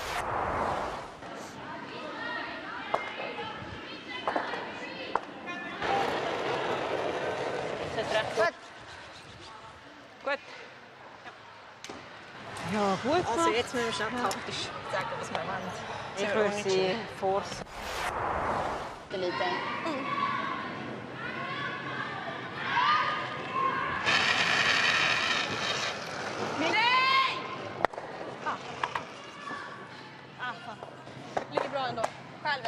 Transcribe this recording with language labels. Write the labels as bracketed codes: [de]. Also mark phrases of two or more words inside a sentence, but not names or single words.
[sv] Sätter [de] Gut. Ja, gut. Also jetzt müssen wir schnell taktisch sagen, was wir wollen. Ich würde sie force. [sv] lite. Ligger bra ändå. Själv?